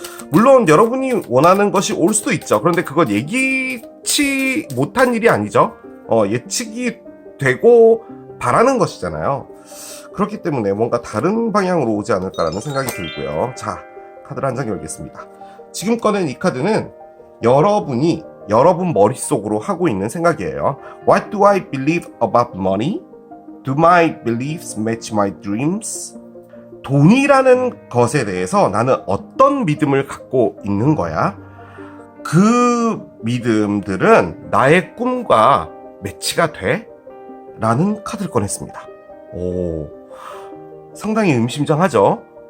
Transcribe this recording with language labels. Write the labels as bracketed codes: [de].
[ko] 물론 여러분이 원하는 것이 올 수도 있죠. 그런데 그건 예기치 못한 일이 아니죠. 예측이 되고 바라는 것이잖아요. 그렇기 때문에 뭔가 다른 방향으로 오지 않을까라는 생각이 들고요. 자, 카드를 한 장 열겠습니다. 지금 꺼낸 이 카드는 여러분이 여러분 머릿속으로 하고 있는 생각이에요. [en] What do I believe about money? Do my beliefs match my dreams? [ko] 돈이라는 것에 대해서 나는 어떤 믿음을 갖고 있는 거야? 그 믿음들은 나의 꿈과 매치가 돼? 라는 카드를 꺼냈습니다. 오, 상당히 의미심장하죠?